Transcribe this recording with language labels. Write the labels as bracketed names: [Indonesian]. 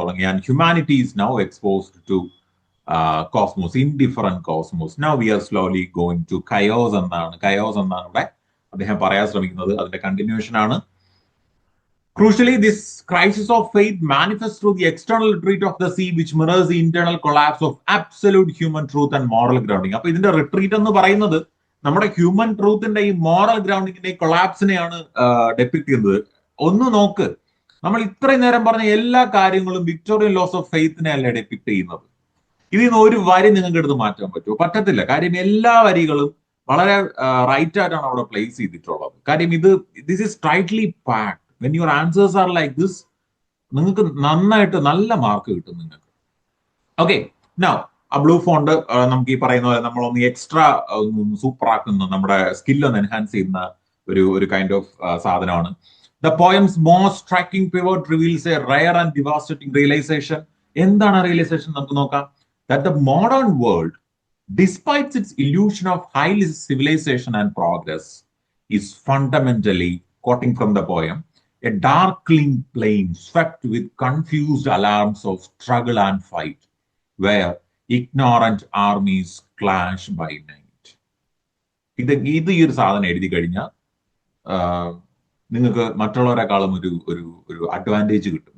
[English] And humanity is now exposed to cosmos, indifferent cosmos. Now we are slowly going to chaos [Malayalam] എന്നാണ് ഇവിടെ അദ്ദേഹം പറയാൻ ശ്രമിക്കുന്നത്. അതിന്റെ കണ്ടിന്യൂഷൻ ആണ്. [English] Crucially, this crisis of faith manifests through the external retreat of the sea, which mirrors the internal collapse of absolute human truth and moral grounding. [Malayalam] അപ്പൊ ഇതിന്റെ retreat എന്ന് പറയുന്നത് നമ്മുടെ ഹ്യൂമൻ ട്രൂത്തിന്റെ ഈ മോറൽ ഗ്രൗണ്ടിങ്ങിന്റെ കൊളാപ്സിനെയാണ് ഡെപിക്ട് ചെയ്യുന്നത്. ഒന്ന് നോക്ക്, നമ്മൾ ഇത്രയും നേരം പറഞ്ഞ എല്ലാ കാര്യങ്ങളും വിക്ടോറിയൻ ലോസ് ഓഫ് ഫെയ്ത്തിനെ അല്ല ഡെപിക്ട് ചെയ്യുന്നത്. ഇതിൽ നിന്ന് ഒരു വരി നിങ്ങൾക്ക് എടുത്ത് മാറ്റാൻ പറ്റുമോ? പറ്റത്തില്ല. കാര്യം എല്ലാ വരികളും വളരെ റൈറ്റ് ആയിട്ടാണ് അവിടെ പ്ലേസ് ചെയ്തിട്ടുള്ളത്. കാര്യം [English] This is tightly packed. When your answers are like this, [Malayalam] നിങ്ങൾക്ക് നന്നായിട്ട് നല്ല മാർക്ക് കിട്ടും നിങ്ങൾക്ക്. ഓക്കെ, നൗ ആ ബ്ലൂ ഫോണ്ട് നമുക്ക് ഈ പറയുന്ന പോലെ നമ്മളൊന്ന് എക്സ്ട്രാ സൂപ്പർ ആക്കുന്ന, നമ്മുടെ സ്കില്ലൊന്ന് എൻഹാൻസ് ചെയ്യുന്ന ഒരു കൈൻഡ് ഓഫ് സാധനമാണ്. [English] The poem's most striking pivot reveals a rare and devastating realization. [Malayalam] എന്താണ് റിയലൈസേഷൻ നമുക്ക് നോക്കാം. [English] That the modern world, despite its illusion of high civilization and progress, is fundamentally, quoting from the poem, a darkling plain swept with confused alarms of struggle and fight, where ignorant armies clash by night. [Malayalam] ഇത് ഈ ഒരു സാധനം എഴുതി കഴിഞ്ഞാൽ നിങ്ങൾക്ക് മറ്റുള്ളവരെക്കാളും ഒരു ഒരു ഒരു അഡ്വാൻറ്റേജ് കിട്ടും.